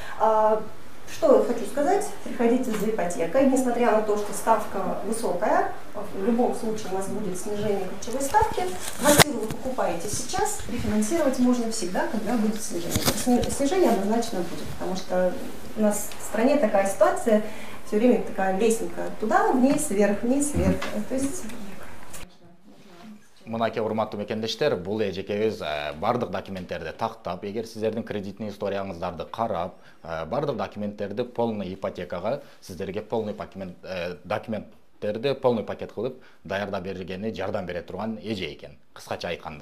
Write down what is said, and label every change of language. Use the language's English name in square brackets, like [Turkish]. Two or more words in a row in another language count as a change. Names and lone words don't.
[Russian] Что я хочу сказать, приходите за ипотекой, несмотря на то, что ставка высокая, в любом случае у нас будет снижение ключевой ставки. Квартиру вы покупаете сейчас, рефинансировать можно всегда, когда будет снижение. Снижение однозначно будет, потому что у нас в стране такая ситуация, все время такая лестница туда, вниз, вверх, то есть... [Kyrgyz] Мынаке урматтуу мекендештер, бул эжекебиз бардык документтерди тактап, эгер сиздердин кредитный историяңыздарды карап, бардык документтерди полный ипотекага, сиздерге полный документ кредиттерди полный пакет кылып даярдап бергени жардам бере турган эже экен, кыскача айтканда.